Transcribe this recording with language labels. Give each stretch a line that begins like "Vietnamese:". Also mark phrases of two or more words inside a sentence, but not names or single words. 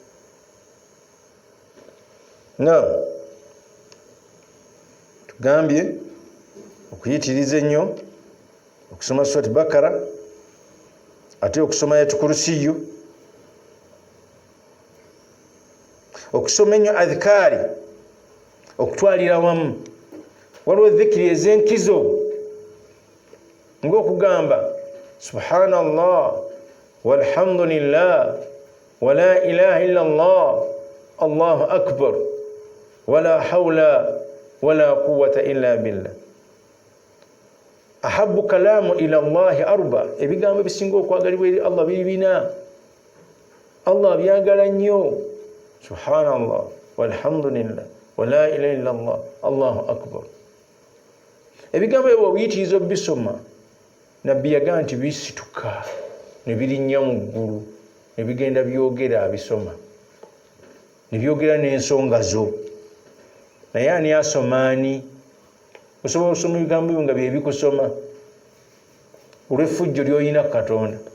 Ganda: Tugambye okuyitiriza ennyo okusoma surati Bakara, ate okusoma ayati kurusiyu, okusoma ennyo adhikaari, okutwalira wamu. Waliwo dhikiri ez'enkizo ng'okugamba
Arabic: سبحان الله والحمد لله ولا إله إلا الله الله أكبر ولا حول ولا قوة إلا بالله. أحب الكلام إلى الله أربع,
Ganda: ebigambo ebisinga okwagalibwa eri Allah biri bina. Allah byagala nnyo.
Arabic: سبحان الله والحمد لله ولا إله إلا الله الله أكبر.
Ganda: Ebigambo ebyo biyitiriza bisoma, nabbi yagamba nti bisituka ne birinnya mu ggulu ne bigenda byogera abisoma, ne byogera n'ensonga zo. Naye ani asoma ani? Osobola okusoma ebigambo ebyo nga bye bikusoma olw'effujjo ly'olina ku Katonda.